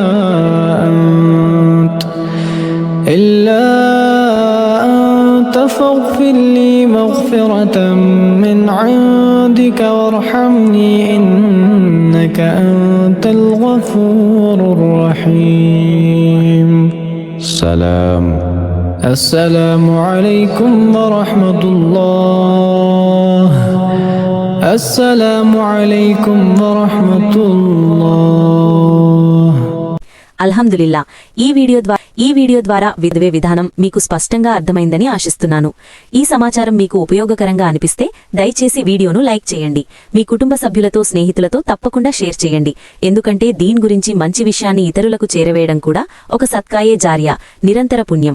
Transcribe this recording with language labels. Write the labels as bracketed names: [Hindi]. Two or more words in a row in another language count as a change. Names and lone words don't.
[Arabic] أنت فاغفر لي مغفرة من عندك وارحمني إنك أنت الغفور الرحيم السلام عليكم ورحمة الله السلام عليكم ورحمة الله [Telugu] అల్హమ్దులిల్లా ఈ వీడియో ద్వారా విధవే విధానం మీకు స్పష్టంగా అర్థమైందని ఆశిస్తున్నాను. ఈ సమాచారం మీకు ఉపయోగకరంగా అనిపిస్తే దయచేసి వీడియోను లైక్ చేయండి. మీ కుటుంబ సభ్యులతో స్నేహితులతో తప్పకుండా షేర్ చేయండి. ఎందుకంటే దీని గురించి మంచి విషయాన్ని ఇతరులకు చేరవేయడం కూడా ఒక [Arabic] صدقة جارية, [Telugu] నిరంతర పుణ్యం.